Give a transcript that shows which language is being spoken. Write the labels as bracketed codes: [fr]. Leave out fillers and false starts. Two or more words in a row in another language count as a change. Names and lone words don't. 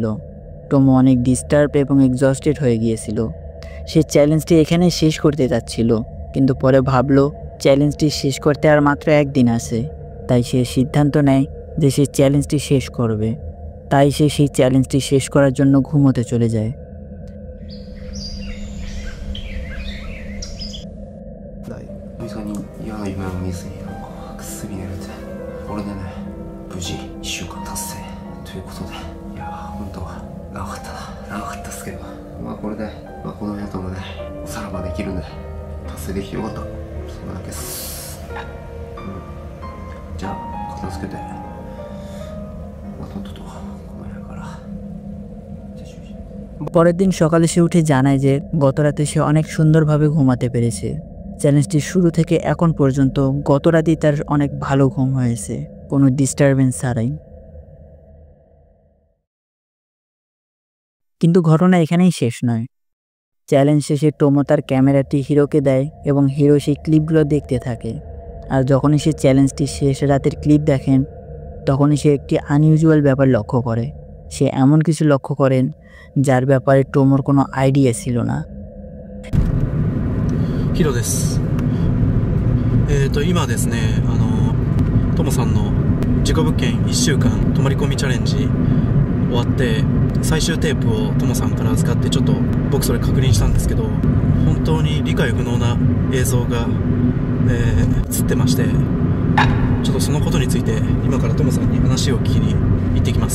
[bn] টোমো অনেক ডিস্টার্ব এবং এক্সস্টেড হয়ে গিয়েছিল। সে চ্যালেঞ্জটি এখানে শেষ করতে যাচ্ছিল, কিন্তু পরে ভাবলো চ্যালেঞ্জটি শেষ করতে আর মাত্র একদিন আছে। তাই সে সিদ্ধান্ত নেয় যে সে চ্যালেঞ্জটি শেষ করবে। তাই সে সেই চ্যালেঞ্জটি শেষ করার জন্য ঘুমোতে চলে যায়। [ja] 久々に嫌な夢を見ずにぐっすり寝れて、これでね無事1週間達成ということで、いや本当は長かったな、長かったっすけど、まあこれで、この部屋ともねおさらばできるんで達成できてよかった、それだけです。じゃあ片付けて、とっととこの部屋から。 [bn] পরের দিন সকালে সে উঠে জানায় যে গত রাতে সে অনেক সুন্দরভাবে ঘুমাতে পেরেছে। চ্যালেঞ্জটির শুরু থেকে এখন পর্যন্ত গত রাতেই তার অনেক ভালো ঘুম হয়েছে, কোনো ডিস্টারবেন্স ছাড়াই। কিন্তু ঘটনা এখানেই শেষ নয়। চ্যালেঞ্জ শেষে টোমো তার ক্যামেরাটি হিরোকে দেয় এবং হিরো সেই ক্লিপগুলো দেখতে থাকে। আর যখনই সে চ্যালেঞ্জটি শেষ রাতের ক্লিপ দেখেন, তখনই সে একটি আনইউজুয়াল ব্যাপার লক্ষ্য করে। সে এমন কিছু লক্ষ্য করেন যার ব্যাপারে টোমোর কোনো আইডিয়া ছিল না। [ja] ヒロです。今ですね、トモさんの事故物件1週間泊まり込みチャレンジ終わって最終テープをトモさんから預かってちょっと僕それ確認したんですけど、本当に理解不能な映像が、映ってまして、ちょっとそのことについて今からトモさんに話を聞きに行ってきます。